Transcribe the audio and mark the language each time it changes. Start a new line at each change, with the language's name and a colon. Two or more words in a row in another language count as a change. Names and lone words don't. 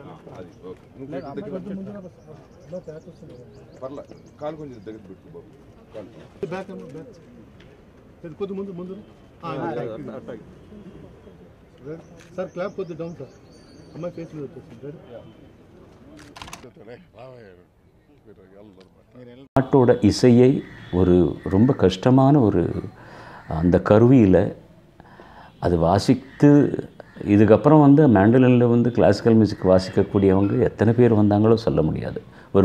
Telugu: పర్లే కాలు కొంచెం దగ్గర పెట్టు బాబు. కొద్ది ముందు సార్ క్లాప్ కొద్ది డౌన్ సార్. అమ్మాయి ఫేస్లో వచ్చేసింది.
Tamil: பாட்டோட இசையை ஒரு ரொம்ப கஷ்டமான ஒரு அந்த கருவியில் அது வாசித்து இதுக்கப்புறம் வந்து மேண்டலினில் வந்து
English: classical music
Tamil: வாசிக்கக்கூடியவங்க எத்தனை பேர் வந்தாங்களோ சொல்ல முடியாது.